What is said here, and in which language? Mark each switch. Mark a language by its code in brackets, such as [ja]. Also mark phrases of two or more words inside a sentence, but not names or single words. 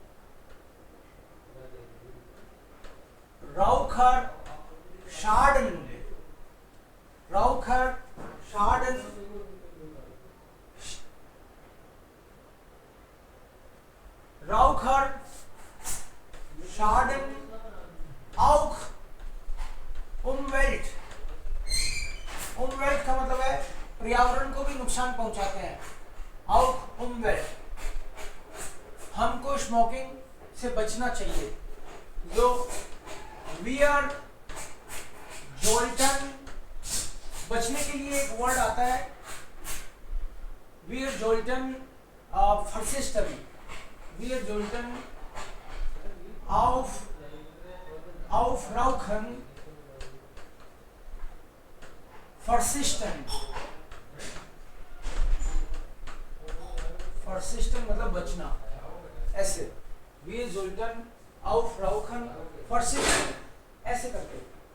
[de] Raucher schaden, Raucher schaden, Raucher schaden auch Umwelt, Umwelt [hi] का मतलब है पर्यावरण को भी नुकसान पहुंचाते हैं। [de] auch Umwelt, [hi] हमको स्मोकिंग से बचना चाहिए। [de] जो wir sollten, [hi] बचने के लिए एक वर्ड आता है [de] wir sollten verzichten, wir sollten auf Rauchen verzichten, verzichten [hi] मतलब बचना। [de] ऐसे wir sollten auf Rauchen verzichten, [hi] ऐसे करके